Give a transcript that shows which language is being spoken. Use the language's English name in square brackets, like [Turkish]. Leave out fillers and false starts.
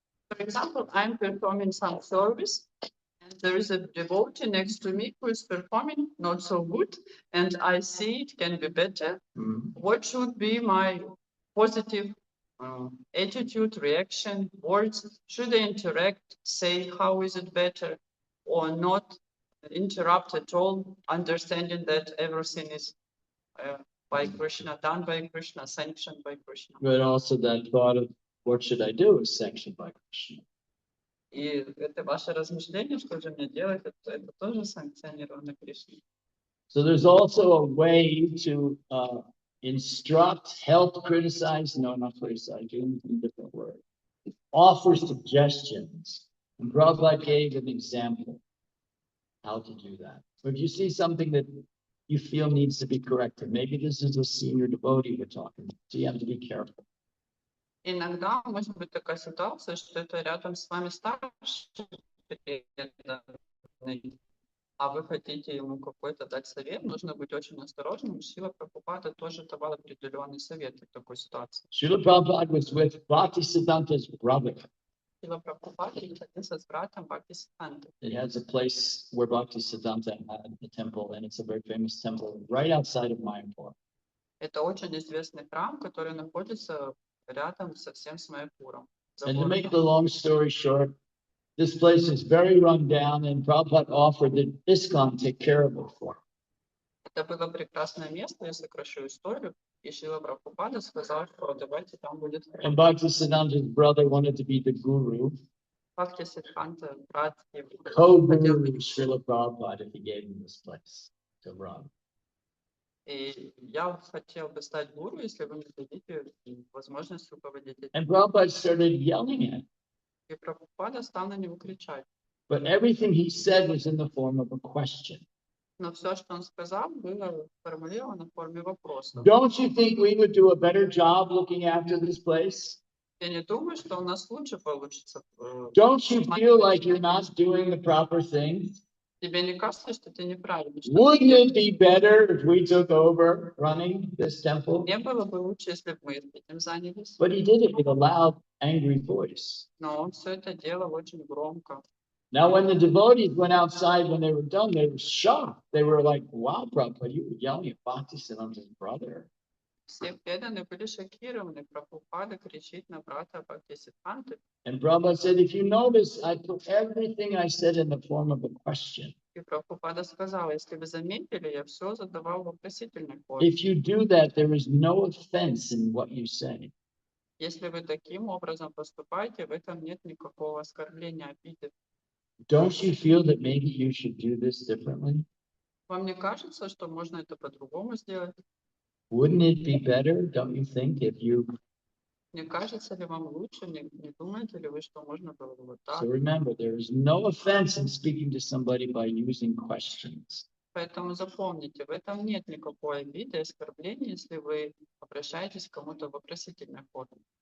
[English] For example, I'm performing some service and there is a devotee next to me who is performing not so good and I see it can be better. What should be my positive attitude, reaction, words? Should I interact, say how is it better or not interrupt at all, understanding that everything is by Krishna, done by Krishna, sanctioned by Krishna. But also that thought of what should I do is sanctioned by Krishna. [Russian] И это ваше размышление, что же мне делать, это тоже санкционировано Кришной. [English] So there's also a way to instruct, help, criticize, no, not criticize, using a different word. Offer suggestions. And Prabhupada gave an example how to do that. So if you see something that you feel needs to be corrected, maybe this is a senior devotee we're talking to, so you have to be careful. [Russian] Иногда может быть такая ситуация, что это рядом с вами старший преданный, а вы хотите ему какой-то дать совет, нужно быть очень осторожным. Шрила Прабхупада тоже давал определенный совет в такой ситуации. [English] Srila Prabhupada was with Bhaktisiddhanta's brother. [Russian] Шрила Прабхупада находился с братом Бхактисиддхантой. [English] It has a place where Bhaktisiddhanta had a temple, and it's a very famous temple right outside of Mayapur. [Russian] Это очень известный храм, который находится рядом совсем с Майяпуром. [English] And to make the long story short, this place is very run down, and Prabhupada offered that ISKCON take care of it for him. [Russian] Это было прекрасное место, я сокращу историю. И Шрила Прабхупада сказал, что давайте там будет [English] And [Russian] храм. [English] Bhaktisiddhanta's brother wanted to be the guru, [Russian] Бхактисиддханта, брат, [English] co-guru Srila Prabhupada, if he gave him this place to run. [Russian] И я хотел бы стать гуру, если вы мне дадите возможность руководить этим. [English] And Prabhupada started yelling at him. [Russian] И Прабхупада стал на него кричать. [English] But everything he said was in the form of a question. [Russian] Но все, что он сказал, было сформулировано в форме вопроса. [English] Don't you think we would do a better job looking after this place? [Russian] Я не думаю, что у нас лучше получится. [English] Don't you feel like you're not doing the proper thing? [Russian] Тебе не кажется, что ты неправильно? Что [English] Wouldn't it be better if we took over running this temple? [Russian] не было бы лучше, если бы мы этим занялись. [English] But he did it with a loud, angry voice. [Russian] Но он все это делал очень громко. [English] Now, when the devotees went outside, when they were done, they were shocked. They were like, wow, Prabhupada, you were yelling at Bhaktisiddhanta's brother. [Russian] Все преданные были шокированы. Прабхупада кричит на брата Бхактисиддханты. [English] And Prabhupada said, if you notice, I put everything I said in the form of a question. [Russian] И Прабхупада сказал, если вы заметили, я все задавал в вопросительной форме. [English] If you do that, there is no offense in what you say. [Russian] Если вы таким образом поступаете, в этом нет никакого оскорбления, обиды. [English] Don't you feel that maybe you should do this differently? [Russian] Вам не кажется, что можно это по-другому сделать? [English] Wouldn't it be better, don't you think, if you... [Russian] Не кажется ли вам лучше? Не думаете ли вы, что можно было бы вот так? [English] So remember, there is no offense in speaking to somebody by using questions. [Russian] Поэтому запомните, в этом нет никакой обиды, оскорбления, если вы обращаетесь к кому-то в вопросительной форме.